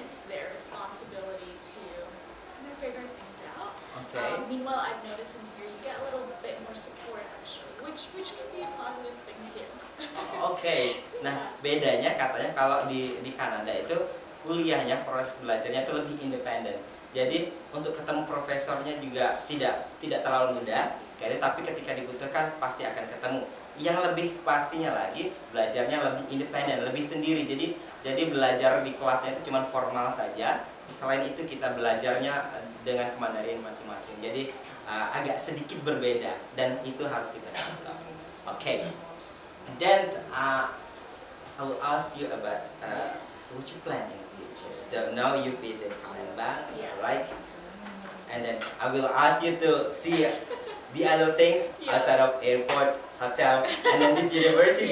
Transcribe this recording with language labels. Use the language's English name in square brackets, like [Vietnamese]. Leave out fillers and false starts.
[English] It's their responsibility to kind of figure things out. Okay. Meanwhile, I've noticed in here you get a little bit more support actually, which can be a positive thing too. [Indonesian] Oke, nah bedanya katanya kalau di Kanada itu kuliahnya, proses belajarnya itu lebih independen. Jadi untuk ketemu profesornya juga tidak terlalu mudah, tapi ketika dibutuhkan pasti akan ketemu. Yang lebih pastinya lagi belajarnya lebih independen, lebih sendiri. Jadi belajar di kelasnya itu cuma formal saja. Selain itu kita belajarnya dengan kemandirian masing-masing. Jadi agak sedikit berbeda dan itu harus kita contoh. Oke. [English] Then I will ask you about what you plan in the future. So now you visit Palembang, Yes. right? And then I will ask you to see the other things Yeah. outside of airport, hotel, and then this university,